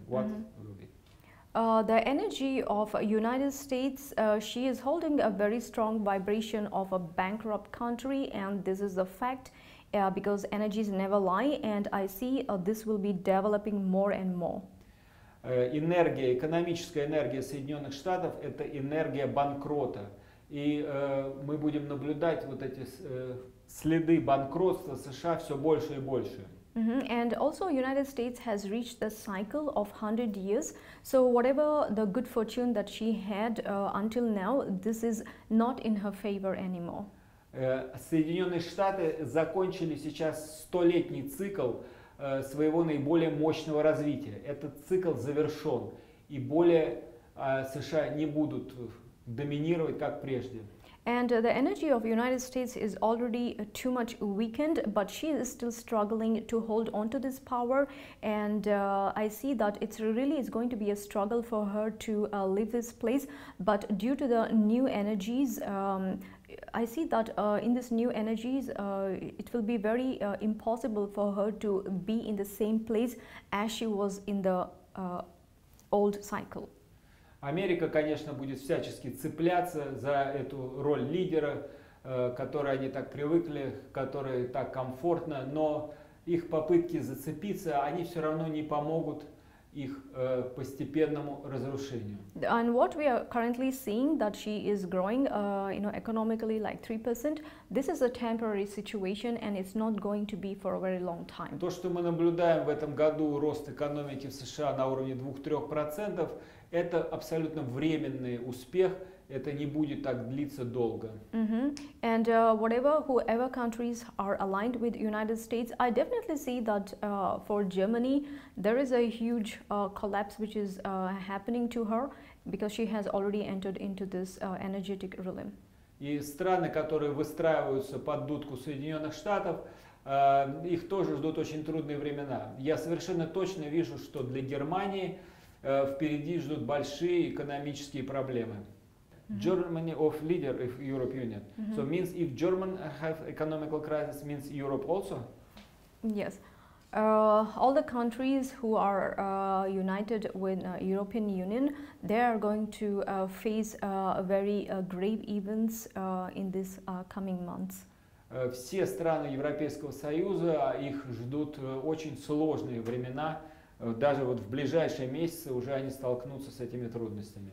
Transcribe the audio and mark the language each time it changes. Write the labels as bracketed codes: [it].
[en] What will be? The energy of United States, she is holding a very strong vibration of a bankrupt country, and this is the fact because energies never lie, and I see this will be developing more and more. [ru] Энергия, экономическая энергия Соединенных Штатов – это энергия банкрота. И мы будем наблюдать вот эти следы банкротства США все больше и больше. [en] And also United States has reached the cycle of 100 years. So whatever the good fortune that she had until now, this is not in her favor anymore. [ru] Соединенные Штаты закончили сейчас 100-летний цикл своего наиболее мощного развития. Этот цикл завершен, и более США не будут доминировать, как прежде. [en] And the energy of United States is already too much weakened, but she is still struggling to hold on to this power. And I see that it's going to be a struggle for her to leave this place. But due to the new energies, I see that in these new energies, it will be very impossible for her to be in the same place as she was in the old cycle. [ru] Америка, конечно, будет всячески цепляться за эту роль лидера, к которой они так привыкли, которой так комфортно, но их попытки зацепиться, они все равно не помогут их постепенному разрушению. [en] And what we are currently seeing that she is growing, economically like 3%. This is a temporary situation, and it's not going to be for a very long time. [ru] То, что мы наблюдаем в этом году рост экономики в США на уровне 2-3%, это абсолютно временный успех. Это не будет так длиться долго. [en] And whoever countries are aligned with United States, I definitely see that for Germany there is a huge collapse which is happening to her because she has already entered into this energetic realm. [ru] И страны, которые выстраиваются под дудку Соединенных Штатов, их тоже ждут очень трудные времена. Я совершенно точно вижу, что для Германии впереди ждут большие экономические проблемы. [en] Germany of leader of Europe Union. So means if German have economical crisis, means Europe also? Yes. All the countries who are united with European Union, they are going to face very grave events in these coming months. [ru] Все страны Европейского Союза, их ждут очень сложные времена. Даже вот в ближайшие месяцы уже они столкнутся с этими трудностями.